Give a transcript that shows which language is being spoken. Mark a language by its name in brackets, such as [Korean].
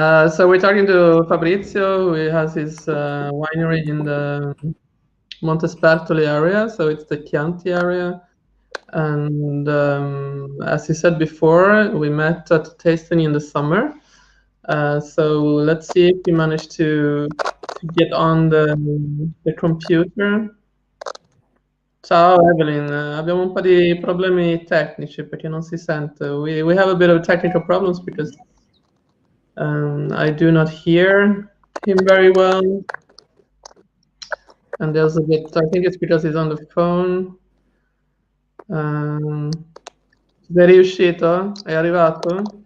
[English] So we're talking to Fabrizio, who has his winery in the Montespertoli area, so it's the Chianti area. And as he said before, we met at tasting in the summer. So let's see if we manage to get on the computer. [Italian] Ciao Evelyn, abbiamo un po' di problemi tecnici perché non si sente. [English] We have a bit of technical problems because I do not hear him very well. And there's a bit, I think it's because he's on the phone. [Italian] Sei riuscito? È arrivato?